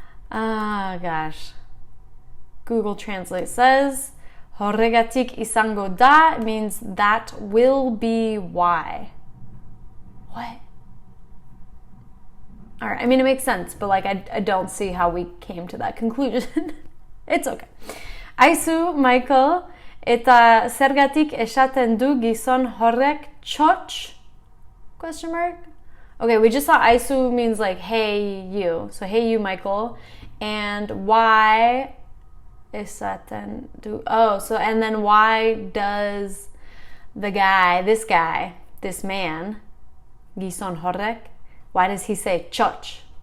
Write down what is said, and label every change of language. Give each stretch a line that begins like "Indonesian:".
English: Gosh. Google Translate says,
Basque: Horregatik izango da
English: means that will be why. What? All right, I mean, it makes sense, but like I don't see how we came to that conclusion. It's okay.
Basque: Aizu, Michael, eta zergatik esaten du gizon horrek txotx?
English: Question mark? Okay, we just saw aizu means like, hey, you. So, hey, you, Michael. And why
Basque: esaten du?
English: Oh, so, and then why does this man,
Basque: gizon horrek,
English: why does he say txotx?